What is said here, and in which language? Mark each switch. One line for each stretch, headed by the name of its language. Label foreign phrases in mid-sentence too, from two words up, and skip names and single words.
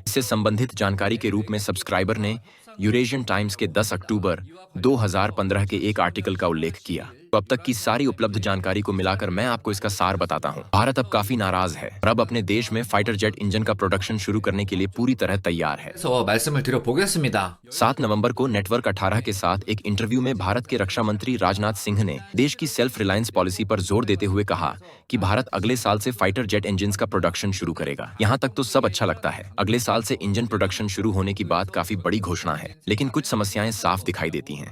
Hindi: इससे संबंधित जानकारी के रूप में सब्सक्राइबर ने यूरेशियन टाइम्स के 10 अक्टूबर 2015 के एक आर्टिकल का उल्लेख किया। तो अब तक की सारी उपलब्ध जानकारी को मिलाकर मैं आपको इसका सार बताता हूँ। भारत अब काफी नाराज है और अब अपने देश में
English: fighter jet engine
Hindi: का प्रोडक्शन शुरू करने के लिए पूरी तरह तैयार है।
Korean: 해서 말씀을 드려보겠습니다.
Hindi: 7 नवंबर को नेटवर्क 18 के साथ एक इंटरव्यू में भारत के रक्षा मंत्री राजनाथ सिंह ने देश की
English: self reliance policy
Hindi: पर जोर देते हुए कहा कि भारत अगले साल से
English: fighter jet engine
Hindi: का प्रोडक्शन शुरू करेगा। यहाँ तक तो सब अच्छा लगता है। अगले साल से
English: engine production
Hindi: शुरू होने की बात काफी बड़ी घोषणा है, लेकिन कुछ समस्याएं साफ दिखाई देती हैं।